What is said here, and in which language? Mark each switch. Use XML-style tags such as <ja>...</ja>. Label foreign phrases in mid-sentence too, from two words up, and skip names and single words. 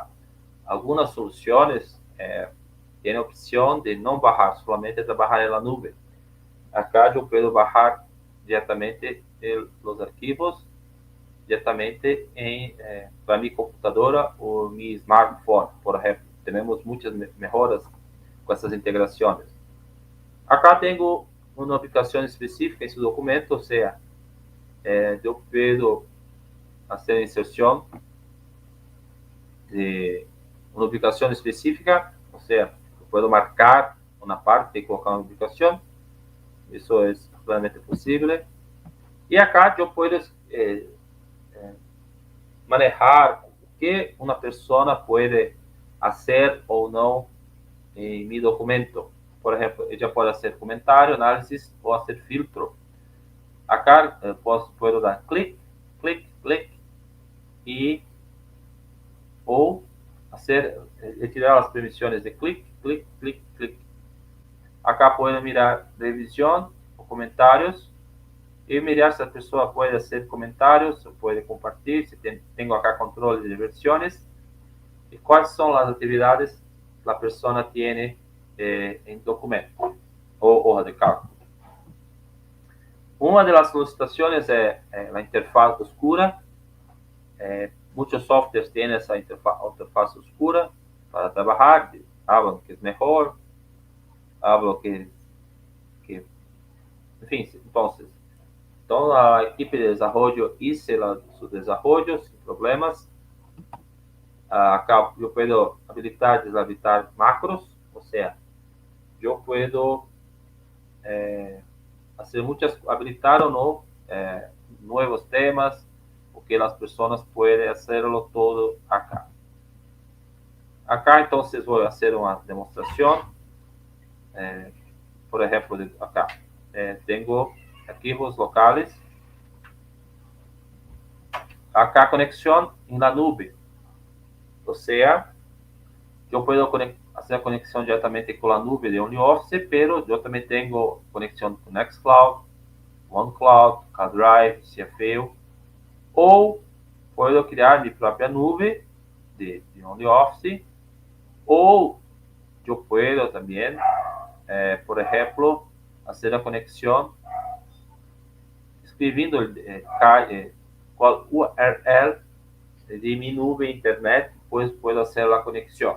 <es>Algunas soluciones tienen opción de no bajar, solamente trabajar en la nube. Acá yo puedo bajar directamente los archivos directamente para mi computadora o mi smartphone, por ejemplo. Tenemos muchas mejoras con</es> <pt>essas integrações. Acá tenho uma aplicação específica em seu documento, ou seja, eu puedo fazer inserção de uma aplicação específica, ou seja, eu posso marcar uma parte e colocar uma aplicação. Isso é realmente possível. E acá eu posso manejar o que uma pessoa pode fazer ou não em meu documento. Por exemplo,</pt> <es>ella pode hacer comentário, análisis ou hacer filtro. Acá puedo dar clic, clic, clic</es> <pt>e ou retirar as permissões de</pt> <es>clic, clic, clic, clic. Acá puedo mirar revisión</es> <pt>o comentários e mirar se a pessoa pode hacer comentários, ou pode compartilhar, se tenho acá controle de versões e quais são as atividades que a pessoa tem em documento ou</pt> <es>hoja de cálculo.</es> <pt>Uma das solicitações é a</pt> <es>interfaz oscura.</es> <pt>Muitos softwares têm essa</pt> <es>interfaz oscura</es> <pt>para trabalhar. Hablam que é melhor, hablam que enfim, então a equipe de desenvolvimento hizo seus desenvolvimentos sem problemas. Acá eu posso habilitar e desabilitar macros, ou seja, eu posso fazer habilitar ou não novos temas, porque as pessoas podem fazê-lo todo acá. Acá, então, vou fazer uma demonstração. Por exemplo, acá tenho arquivos locais. Acá, conexão na nube. Ou seja, eu posso fazer a conexão diretamente com a nube de OnlyOffice, pero eu também tenho conexão com Nextcloud, OneCloud, CloudDrive, CFU, ou posso criar minha própria nuvem de OnlyOffice, ou eu posso também, por exemplo, fazer a conexão escrevendo qual URL de minha nuvem internet, depois posso fazer a conexão.</pt>